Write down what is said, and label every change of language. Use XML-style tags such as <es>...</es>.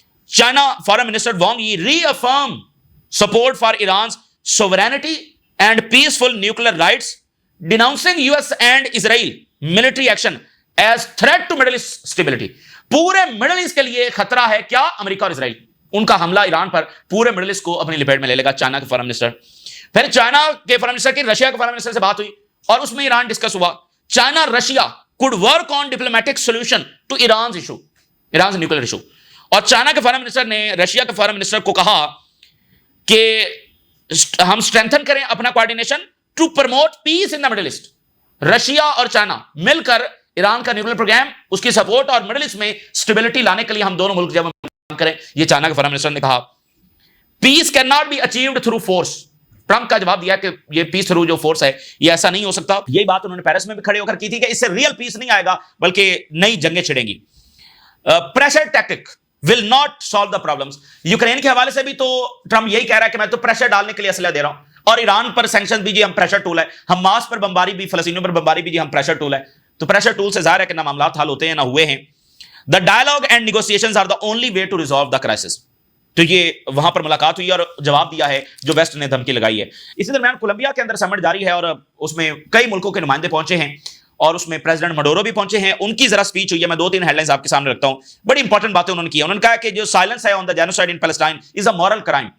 <en>China foreign minister Wang Yi reaffirm support for Iran's sovereignty and peaceful nuclear rights, denouncing US and Israel military action as threat to Middle East stability.</en> <ur>پورے middle asset کے لیے خطرہ ہے کیا؟ امریکہ اور اسرائیل. ان کا حملہ ایران پر پورے مڈل ایسٹ کو اپنی لپیٹ میں لے لے گا. چائنا کے فارن منسٹر, پھر چائنا کے فارن منسٹر کی رشیا کے فارن منسٹر سے بات ہوئی اور اس میں ایران ڈسکس ہوا.</ur> <en>China Russia could work on diplomatic solution to Iran's issue, Iran's nuclear issue.</en> <ur>اور چائنا کے فارن منسٹر نے رشیا کے فارن منسٹر کو کہا کہ ہم اسٹرینتھن کریں اپنا coordination</ur> <en>To promote peace in the Middle East.</en> <ur>Russia اور چائنا مل کر ایران کا نیوکلیر پروگرام, اس کی سپورٹ اور مڈل ایسٹ میں اسٹیبلٹی لانے کے لیے ہم دونوں ملک جب کام کریں. یہ چائنا کے فارن منسٹر نے کہا.</ur> <en>Peace can not be achieved through force.</en> <ur>Trump کا جواب دیا کہ یہ پیس تھرو جو فورس ہے یہ ایسا نہیں ہو سکتا. یہی بات انہوں نے پیرس میں بھی کھڑے ہو کر کی تھی کہ اس سے ریئل پیس نہیں آئے گا بلکہ نئی جنگیں چھڑیں گی.</ur> <en>Pressure tactic will not solve the problems.</en> <ur>Ukraine کے حوالے سے بھی تو ٹرمپ یہی کہہ رہا ہے کہ میں تو پریشر ڈالنے کے لیے اسلحہ دے رہا ہوں, اور ایران پر سینکشن بھی جی ہم پریشر ٹول ہے, حماس پر بمباری بھی, فلسطینیوں پر بمباری بھی جی ہم پریشر ٹول ہے. تو پریشر ٹول سے ظاہر ہے کہ نہ معاملات حل ہوتے ہیں نہ ہوئے ہیں.</ur> <en>The dialogue and negotiations are the only way to resolve the crisis.</en> <ur>تو یہ وہاں پر ملاقات ہوئی اور جواب دیا ہے جو ویسٹ نے دھمکی لگائی ہے. اسی درمیان کولمبیا کے اندر سمٹ جاری ہے اور اس میں کئی ملکوں کے نمائندے پہنچے ہیں اور اس میں پریزیڈنٹ مڈورو بھی پہنچے ہیں. ان کی ذرا سپیچ ہوئی ہے, میں 2-3 ہیڈ لائنز آپ کے سامنے رکھتا ہوں. بڑی انپورٹنٹ باتیں انہوں نے کی. انہوں نے کہا کہ جو سائلنس ہے</ur> <en>On the genocide in Palestine is a moral crime.</en>